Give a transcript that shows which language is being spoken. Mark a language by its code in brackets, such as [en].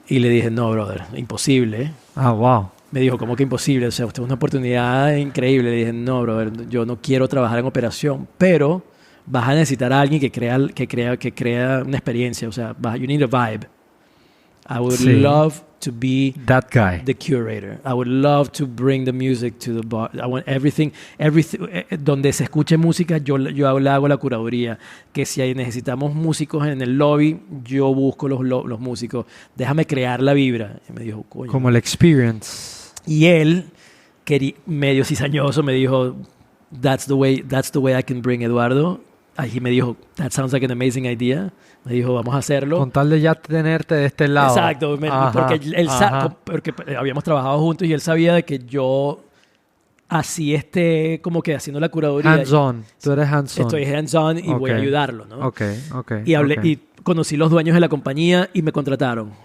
[es] Y le dije, no, brother, imposible. [en] Wow. [es] Me dijo, ¿cómo que imposible? O sea, usted es una oportunidad increíble. Le dije, no, brother, yo no quiero trabajar en operación, pero vas a necesitar a alguien que crea una experiencia. O sea, [en] you need a vibe. I would love to be that guy, the curator. I would love to bring the music to the bar. I want everything [es] donde se escuche música, yo hago la curaduría. Que si necesitamos músicos en el lobby, yo busco los músicos. Déjame crear la vibra. Y me dijo, como el experience. Y él, medio cizañoso, me dijo, [en] that's the way I can bring Eduardo. [es] Ahí me dijo, [en] that sounds like an amazing idea. [es] Me dijo, vamos a hacerlo. Con tal de ya tenerte de este lado. Exacto, porque habíamos trabajado juntos y él sabía de que yo así como que haciendo la curaduría. Hands-on, tú eres hands-on. Estoy hands-on y voy a ayudarlo, ¿no? Y conocí los dueños de la compañía y me contrataron.